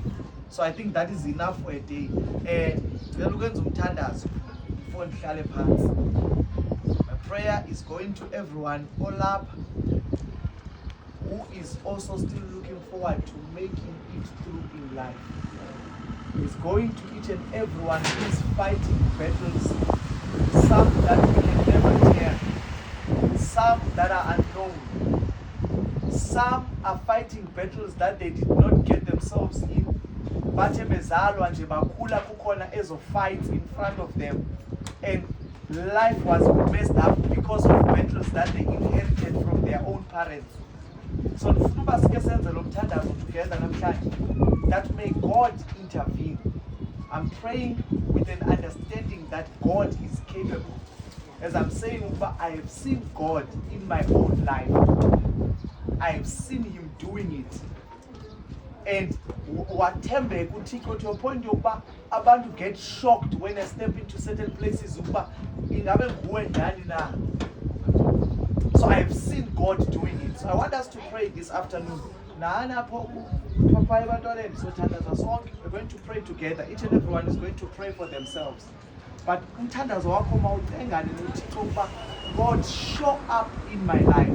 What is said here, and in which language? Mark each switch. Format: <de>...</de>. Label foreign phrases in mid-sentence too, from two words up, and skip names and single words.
<en>So I think that is enough for a day. My prayer is going to everyone all up who is also still looking forward to making it through in life. It's going to each and everyone who is fighting battles, some that we can never hear, some that are unknown, Some are fighting battles that they did not get themselves in.</en> <xh>Bathe bezalwa nje bakhula kukhona ezo</xh> <en>fights in front of them, and life was messed up because of battles that they inherited from their own parents.</en> <xh>So ndifuna uba sike senze lo mthandazo together namhlanje,</xh> <en>that may God intervene. I'm praying with an understanding that God is capable. As I'm saying, I have seen God in my own life. I have seen him doing it. And</en> <xh>wathembe kuThixo</xh> <en>to a point yokuba abantu get shocked when I step into certain places</en> <xh>ukuba ingabe nguwe ndani na.</xh> <en>So I have seen God doing it. So I want us to pray this afternoon. We're going to pray together. Each and everyone is going to pray for themselves. But God, show up in my life.</en>